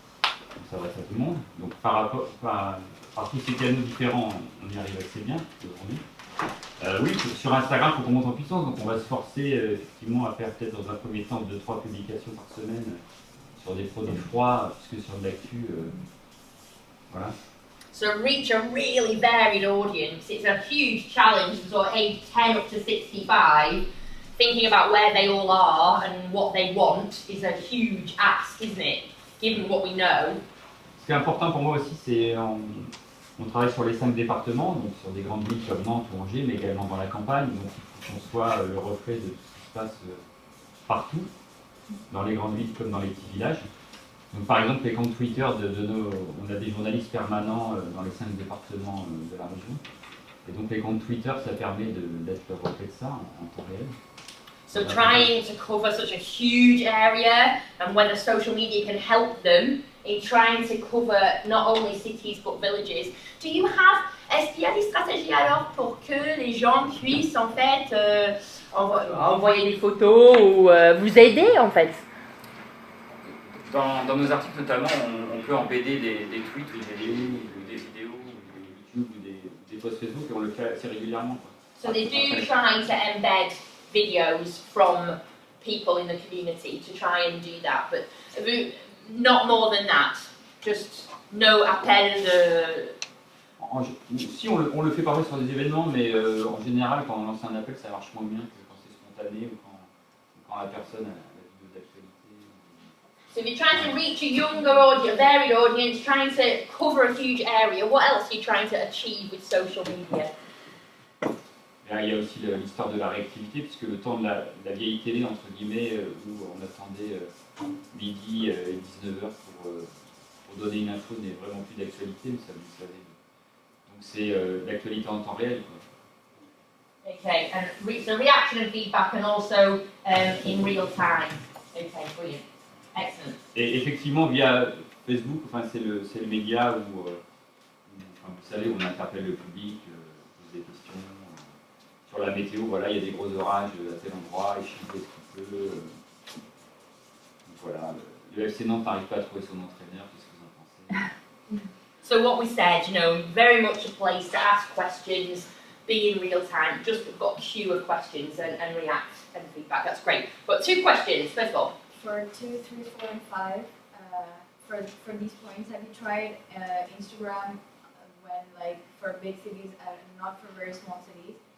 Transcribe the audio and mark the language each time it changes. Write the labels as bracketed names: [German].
[French] On s'adresse à tout le monde. Donc par tous ces canaux différents, on y arrive assez bien aujourd'hui. Oui, sur Instagram, il faut qu'on monte en puissance, donc on va se forcer effectivement à faire peut-être dans un premier temps 2-3 publications par semaine sur des produits froids, puisque sur de l'actu, voilà. [English] So reach a really varied audience. It's a huge challenge for sort of age 10 up to 65. Thinking about where they all are and what they want is a huge ask, isn't it? Given what we know. [French] Ce qui est important pour moi aussi, c'est on travaille sur les 5 départements, donc sur des grandes villes comme Nantes ou Angers, mais également dans la campagne. Donc il faut qu'on soit le reflet de tout ce qui se passe partout, dans les grandes villes comme dans les petits villages. Donc par exemple, les comptes Twitter on a des journalistes permanents dans les 5 départements de la région. Et donc les comptes Twitter, ça permet d'être le reflet de ça en temps réel. [English] So trying to cover such a huge area and whether social media can help them in trying to cover not only cities but villages. [French] Est-ce qu'il y a des stratégies alors pour que les gens puissent en fait envoyer des photos ou vous aider en fait? Dans nos articles notamment, on peut embedder des tweets ou des vidéos, ou des YouTube ou des posts Facebook et on le fait assez régulièrement. [English] So they do try to embed videos from people in the community to try and do that, but not more than that. Just no appel de... [French] Si on le fait parfois sur des événements, mais en général, quand on lance un appel, ça marche moins bien que quand c'est spontané ou quand la personne a la vidéo d'actualité. [English] So if you're trying to reach a younger audience, a varied audience, trying to cover a huge area, what else are you trying to achieve with social media? [French] Là, il y a aussi l'histoire de la réactivité, puisque le temps de la vieille télé, entre guillemets, où on attendait midi et 19h pour donner une info, n'est vraiment plus d'actualité, mais ça vous le savez. Donc c'est l'actualité en temps réel, quoi. [English] Okay, and so reaction and feedback and also in real time. Okay, brilliant. Excellent. [French] Et effectivement, via Facebook, enfin, c'est le média où, enfin, vous savez, on interpelle le public, pose des questions. Sur la météo, voilà, il y a des gros orages à tel endroit, il fait ce qu'il peut. Donc voilà, le FC Nantes n'arrive pas à trouver son entraîneur, qu'est-ce que vous en pensez? [English] So what we said, you know, very much a place to ask questions, be in real time, just got a queue of questions and react and feedback. That's great. But 2 questions, first of all. For 2, 3, 4, and 5, for these points, have you tried Instagram when, like, for big cities and not for very small cities?